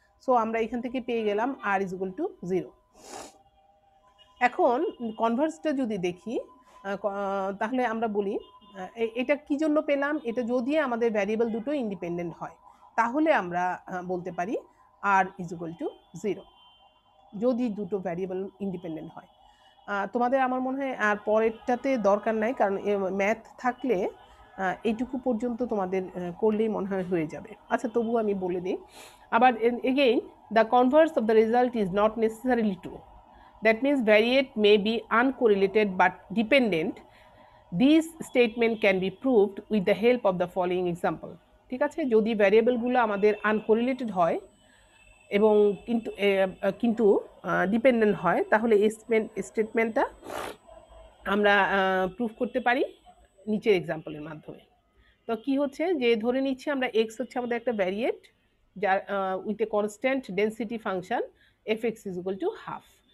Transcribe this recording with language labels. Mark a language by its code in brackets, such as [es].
[bn] So আমরা এখান থেকে পেয়ে গেলাম আর ইজ ইকুয়াল টু 0। এখন কনভার্সটা যদি দেখি তাহলে আমরা বলি এটা কি জন্য পেলাম, এটা যদি আমাদের ভ্যারিয়েবল দুটো ইন্ডিপেন্ডেন্ট হয় তাহলে আমরা বলতে পারি আর ইজ ইকুয়াল টু 0, যদি দুটো ভ্যারিয়েবল ইন্ডিপেন্ডেন্ট হয়। তোমাদের আমার মনে হয় আর পরেরটাতে দরকার নাই, কারণ ম্যাথ থাকলে এইটুকু পর্যন্ত তোমাদের করলেই মনে হয় হয়ে যাবে। আচ্ছা, তবু আমি বলে দিই আবার [en] Again, the converse of the result is not necessarily true. That means variate may be uncorrelated but dependent. These statement can be proved with the help of the following example. [bn] ঠিক আছে, যদি ভ্যারিয়েবলগুলো আমাদের আনকোরিলেটেড হয় এবং কিন্তু ডিপেন্ডেন্ট হয় তাহলে এই স্টেটমেন্টটা আমরা প্রুফ করতে পারি নিচের এক্সাম্পলের মাধ্যমে। তো কি হচ্ছে যে ধরে নিচ্ছি আমরা এক্স হচ্ছে আমাদের একটা ভ্যারিয়েট যার [en] With a constant density function f x is equal to half.